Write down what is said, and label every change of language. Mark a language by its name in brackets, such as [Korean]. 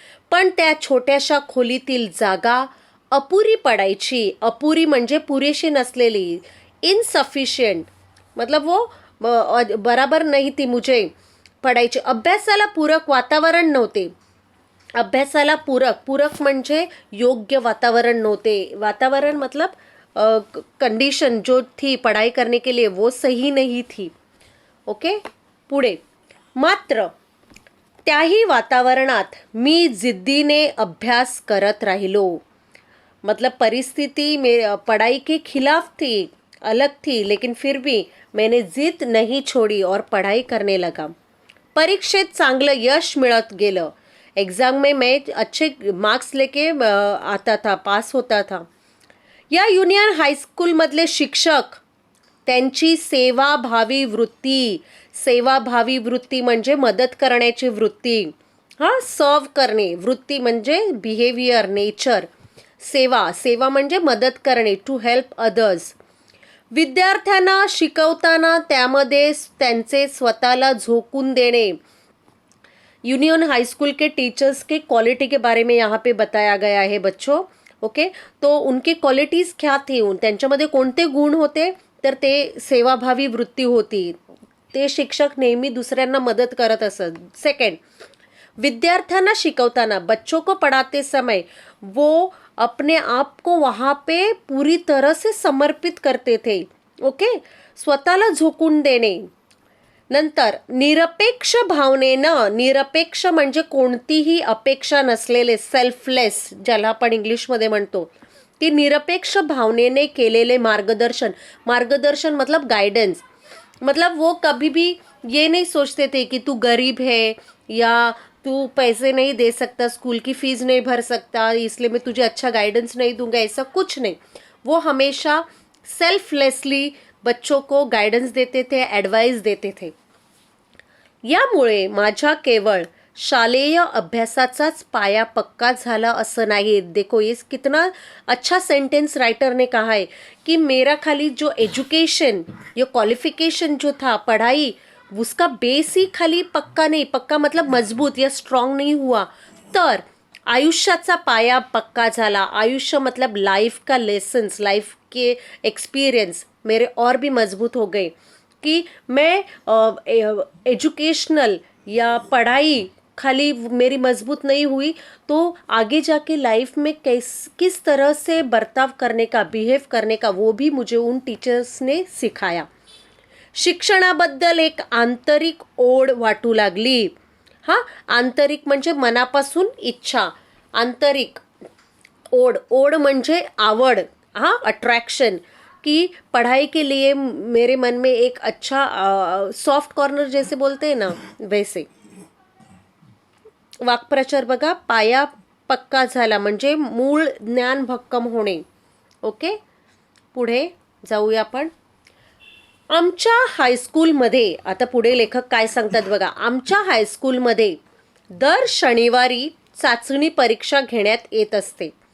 [Marathi] पण त्या छोट्याशा खोलीतील जागा अपुरी पडायची. अपुरी म्हणजे पुरेशी नसलेली, [Hindi] इनसफिशियंट, मतलब वो बराबर नहीं थी मुझे पडायची. [Marathi] अभ्यासाला पूरक वातावरण नव्हते. अभ्यासाला पूरक म्हणजे योग्य वातावरण नव्हते. [Hindi] वातावरण मतलब कंडीशन जो थी पढ़ाई करने के लिए वो सही नहीं थी. [Marathi] ओके. पुढे. मात्र त्याही वातावरणात मी जिद्दीने अभ्यास करत राहिलो. [Hindi] मतलब परिस्थिति में पढ़ाई के खिलाफ थी, अलग थी, लेकिन फिर भी मैंने जिद नहीं छोड़ी और पढ़ाई करने लगा. [Marathi] परीक्षेत चांगलं यश मिळत गेलं. [Hindi] एग्जाम में मैं अच्छे मार्क्स लेके आता था, पास होता था. [Marathi] या युनियन हायस्कूलमधले शिक्षक त्यांची सेवाभावी वृत्ती म्हणजे मदत करण्याची वृत्ती. सर्व करणे. वृत्ती म्हणजे बिहेवियर, नेचर. सेवा म्हणजे मदत करणे, [English] To help others. [Marathi] विद्यार्थ्यांना शिकवताना त्यामध्ये त्यांचे स्वतःला झोकून देणे. [Hindi] यूनियन हाई स्कूल के टीचर्स के क्वालिटी के बारे में यहाँ पे बताया गया है बच्चों. ओके. तो उनके क्वालिटीज क्या थी, [Marathi] त्यांच्यामध्ये कोणते गुण होते, तर ते सेवाभावी वृत्ती होती. ते शिक्षक नेहमी दुसऱ्यांना मदत करत असत. [Hindi] सेकंड, [Marathi] विद्यार्थ्यांना शिकवताना, [Hindi] बच्चों को पढ़ाते समय वो अपने आप को वहाँ पे पूरी तरह से समर्पित करते थे. ओके. [Marathi] स्वतःला झोकून देणे. नंतर निरपेक्ष भावनेनं, निरपेक्ष म्हणजे कोणतीही अपेक्षा नसलेले, सेल्फलेस ज्याला आपण इंग्लिशमध्ये म्हणतो, की निरपेक्ष भावनेने केलेले मार्गदर्शन. [Hindi] मार्गदर्शन मतलब गाइडेंस. मतलब वो कभी भी ये नहीं सोचते थे कि तू गरीब है या तू पैसे नहीं दे सकता, स्कूल की फीस नहीं भर सकता, इसलिए मैं तुझे अच्छा गाइडेंस नहीं दूंगा, ऐसा कुछ नहीं. वो हमेशा सेल्फलेसली बच्चों को गाइडेंस देते थे, एडवाइस देते थे. [Marathi] यामुळे माझ्या केवळ शालेय अभ्यासाचाच पाया पक्का झाला असं नाही. [Hindi] देखो ये कितना अच्छा सेंटेंस राइटर ने कहा है कि मेरा खाली जो एजुकेशन, ये क्वालिफिकेशन जो था, पढ़ाई, उसका बेस ही खाली पक्का नहीं, पक्का मतलब मजबूत या स्ट्रांग नहीं हुआ, [Marathi] तर आयुष्याचा पाया पक्का झाला. [Hindi] आयुष्य मतलब लाइफ का लेसन्स, लाइफ के एक्सपीरियंस मेरे और भी मजबूत हो गए कि मैं एजुकेशनल या पढ़ाई खाली मेरी मजबूत नहीं हुई तो आगे जाके लाइफ में किस तरह से बर्ताव करने का, बिहेव करने का, वो भी मुझे उन टीचर्स ने सिखाया. [Marathi] शिक्षणाबद्दल एक आंतरिक ओढ वाटू लागली. [Hindi] हां, [Marathi] आंतरिक म्हणजे मनापासून इच्छा, आंतरिक ओढ, ओढ म्हणजे आवड, [Hindi] हां, अट्रैक्शन, कि पढ़ाई के लिए मेरे मन में एक अच्छा सॉफ्ट कॉर्नर जैसे बोलते हैं ना, वैसे. [Marathi] वाक्प्रचार बघा, पाया पक्का झाला म्हणजे मूळ ज्ञान भक्कम होणे. ओके, पुढे जाऊया आपण. आमच्या हायस्कूलमध्ये, आता पुढे लेखक काय सांगतात बघा. आमच्या हायस्कूलमध्ये दर शनिवारी चाचणी परीक्षा घेण्यात येत असते.